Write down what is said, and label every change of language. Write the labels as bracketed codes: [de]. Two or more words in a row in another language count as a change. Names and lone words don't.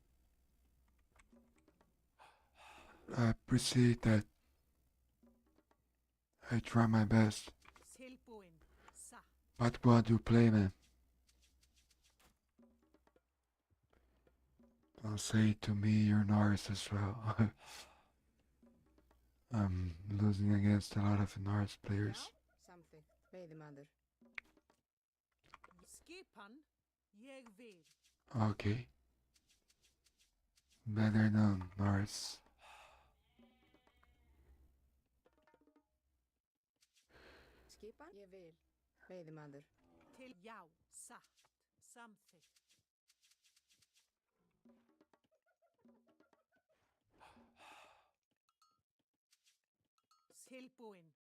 [en] I appreciate that. I try my best. [is] Tilbúin. Satt. [en] What do you play, man? Don't say to me you're Norse as well. I'm losing against a lot of Norse players. [is] Já, samþykkt. Veiðimaður. Skipan. Ég vil. [en] Okay. Better known, Norse. [is] Skipan. Ég vil. Veiðimaður. Til já. Satt. Samþykkt. Tilbúin.